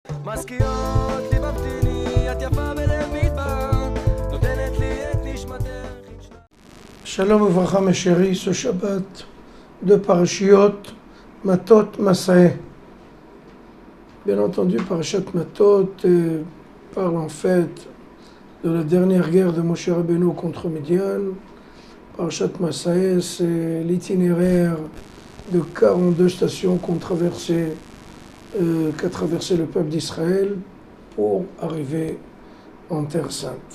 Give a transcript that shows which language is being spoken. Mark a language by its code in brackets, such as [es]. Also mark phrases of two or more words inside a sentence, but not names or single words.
[he] מזכירות לי במתיני, את יפה בלב מדבר, נותנת לי את נשמתך. שלום וברכה [fr] mes chéris, ce Shabbat de Parashiot, Matot, Masaé. Bien entendu, Parashat Matot parle en fait de la dernière guerre de Moshe Rabbeinu contre Midian. Parashat Masaé, c'est l'itinéraire de 42 stations qu'a traversé le peuple d'Israël pour arriver en Terre Sainte.